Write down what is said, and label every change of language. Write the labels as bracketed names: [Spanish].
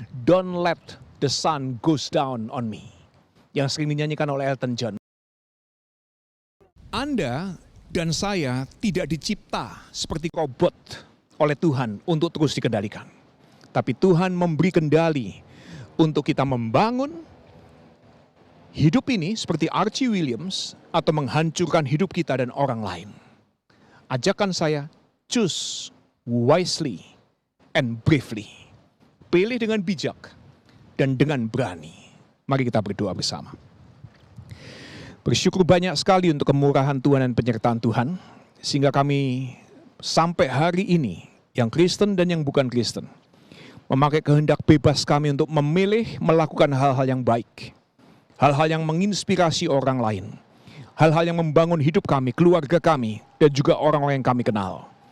[English] Don't let the sun goes down on me. [Indonesian] Yang sering dinyanyikan oleh Elton John. Anda dan saya tidak dicipta seperti robot oleh Tuhan untuk terus dikendalikan. Tapi Tuhan memberi kendali untuk kita membangun hidup ini seperti Archie Williams atau menghancurkan hidup kita dan orang lain. Ajakan saya, [English] choose wisely and bravely. [Indonesian] Pilih dengan bijak dan dengan berani. Mari kita berdoa bersama. Bersyukur banyak sekali untuk kemurahan Tuhan dan penyertaan Tuhan, sehingga kami sampai hari ini, yang Kristen dan yang bukan Kristen, memakai kehendak bebas kami untuk memilih melakukan hal-hal yang baik, hal-hal yang menginspirasi orang lain, hal-hal yang membangun hidup kami, keluarga kami, dan juga orang-orang yang kami kenal.